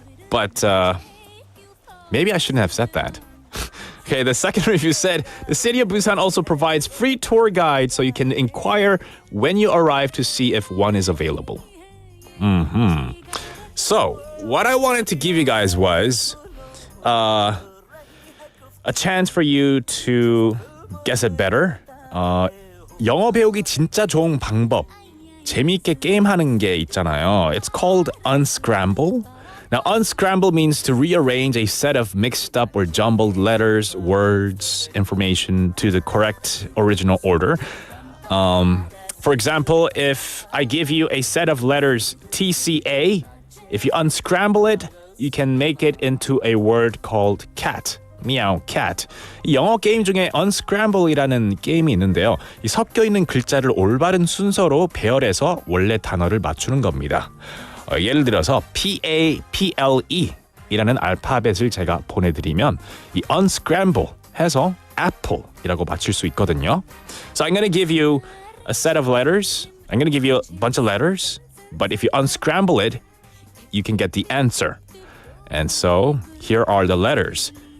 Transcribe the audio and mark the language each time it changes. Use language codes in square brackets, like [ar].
[en] But maybe I shouldn't have said that. Okay, the second review said, the city of Busan also provides free tour guides so you can inquire when you arrive to see if one is available. So, what I wanted to give you guys was a chance for you to guess it better. [ko] 영어 배우기 진짜 좋은 방법. 재미있게 게임하는 게 있잖아요. [en] It's called unscramble. Now, unscramble means to rearrange a set of mixed up or jumbled letters, words, information to the correct original order. For example, if I give you a set of letters TCA, if you unscramble it, you can make it into a word called cat. Meow, cat. [ko] 이 영어 게임 중에 unscramble이라는 게임이 있는데요. 이 섞여 있는 글자를 올바른 순서로 배열해서 원래 단어를 맞추는 겁니다. 예를 들어서 PAPLE 이라는 알파벳을 제가 보내드리면 이 unscramble 해서 apple이라고 맞출 수 있거든요. [en] So I'm going to give you a set of letters. I'm going to give you a bunch of letters. But if you unscramble it, you can get the answer. And so here are the letters.